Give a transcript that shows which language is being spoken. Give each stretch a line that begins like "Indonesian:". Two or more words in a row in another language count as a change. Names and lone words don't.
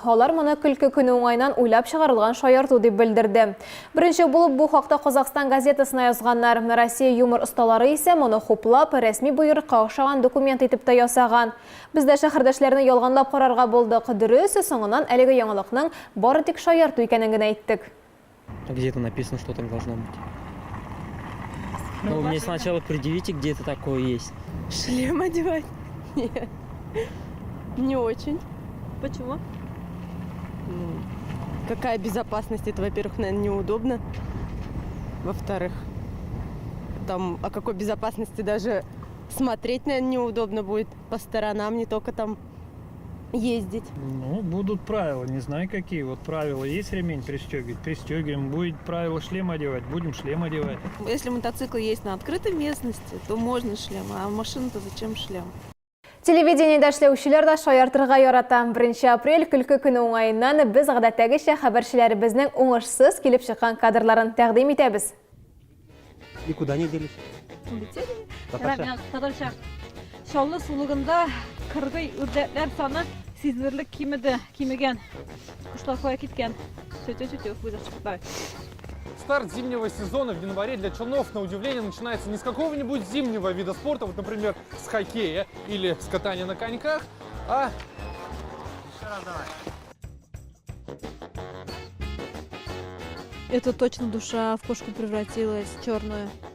Tatar: Алар моны көлке көне уңайнан уйлап чыгарылган шаярту дип белдерде. Беренче булып бу хакта Казакстан газетасына язганнар. Россия юмор осталары исә моны хуплап, рәсми буйрыкка охшаган документ итеп тә ясаган. Без дә шәһәрдәшләрне ялганлап карарга булдык. Дөрес, соңыннан әлеге яңалыкның бары тик шаярту икәнен генә әйттек.
Russian: Где-то написано, что так должно быть. Ну, мне сначала предъявите, где это такое есть. Шлем одевать? Нет. Не очень. Почему? Какая безопасность? Это, во-первых, наверное, неудобно. Во-вторых, там о какой безопасности даже смотреть, наверное, неудобно будет по сторонам, не только там ездить. Ну, будут правила, не знаю какие. Вот правила есть, ремень пристегивать, пристегиваем. Будет правило шлем одевать, будем шлем одевать. Если мотоцикл есть на открытой местности, то можно шлем, а машина-то зачем шлем?
Tatar: Телевидениедә эшләүчеләр дә шаяртырга ярата. 1 апрель көлке көне уңаеннан без гадәттәгечә хәбәрчеләребезнең уңышсыз килеп чыккан кадрларын тәкъдим итәбез.
Russian: И куда они делись?
Tatar: Татарча. Шоллы сулыгында кыргый үрдәкләр саны сизелерлек кимегән. Кушлар кая киткән. Сөтө, буйдашчыклар.
Russian: Старт зимнего сезона в январе для челнов, на удивление, начинается не с какого-нибудь зимнего вида спорта, вот, например, с хоккея или с катания на коньках, а... Это точно душа в кошку превратилась, черную.